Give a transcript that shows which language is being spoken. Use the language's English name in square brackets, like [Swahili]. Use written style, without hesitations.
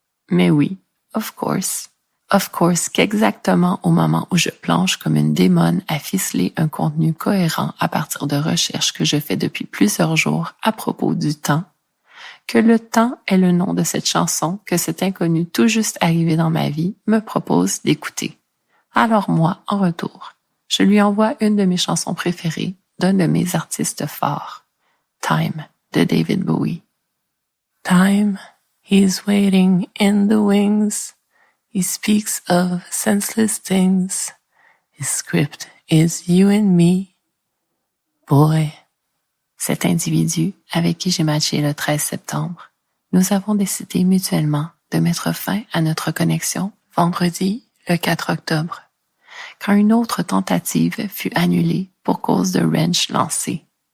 [French] Mais oui, [English] of course. Of course [French] qu'exactement au moment où je planche comme une démone à ficeler un contenu cohérent à partir de recherches que je fais depuis plusieurs jours à propos du temps, que le temps est le nom de cette chanson que cet inconnu tout juste arrivé dans ma vie me propose d'écouter. Alors moi, en retour, je lui envoie une de mes chansons préférées d'un de mes artistes forts, Time, de David Bowie. [English] Time, he's waiting in the wings. He speaks of senseless things. His script is you and me. Boy. [French] Cet individu avec qui j'ai matché le 13 septembre, nous avons décidé mutuellement de mettre fin à notre connexion vendredi, le 4 octobre, quand une autre tentative fut annulée pour cause de wrench lancé.